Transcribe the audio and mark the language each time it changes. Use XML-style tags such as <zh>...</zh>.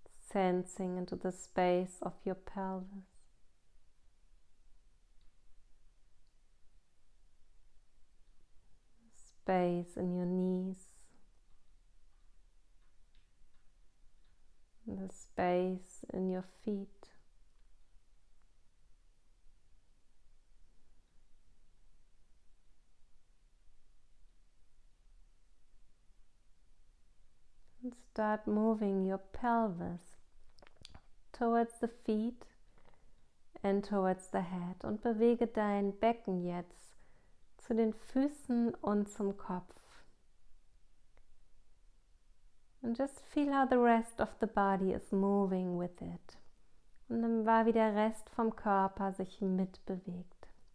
<en>Sensing into the space of your pelvis. space in your knees, the space in your feet. And start moving your pelvis towards the feet and towards the head.</en> <de>Und bewege dein Becken jetzt zu den Füßen und zum Kopf.</de> <en>And just feel how the rest of the body is moving with it.</en> <de>Und dann war, wie der Rest vom Körper sich mitbewegt.</de>